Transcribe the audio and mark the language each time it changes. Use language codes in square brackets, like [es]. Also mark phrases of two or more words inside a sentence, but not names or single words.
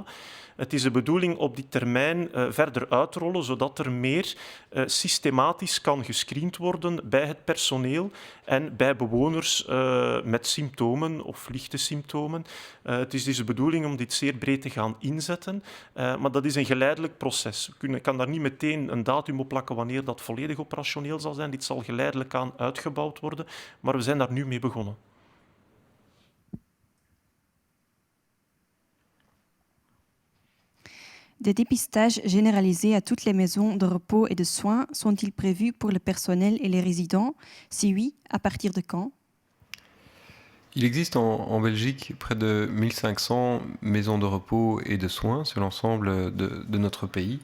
[nl] Het is de bedoeling op die termijn verder uit te rollen, zodat er meer systematisch kan gescreend worden bij het personeel en bij bewoners met symptomen of lichte symptomen. Het is dus de bedoeling om dit zeer breed te gaan inzetten, maar dat is een geleidelijk proces. Ik kan daar niet meteen een datum op plakken wanneer dat volledig operationeel zal zijn. Dit zal geleidelijk aan uitgebouwd worden, maar we zijn daar nu mee begonnen. [fr] Des dépistages généralisés à toutes les maisons de repos et de soins sont-ils prévus pour le personnel et les résidents? Si oui, à partir de quand? Il existe en Belgique près de 1500 maisons de repos et de soins sur l'ensemble de notre pays.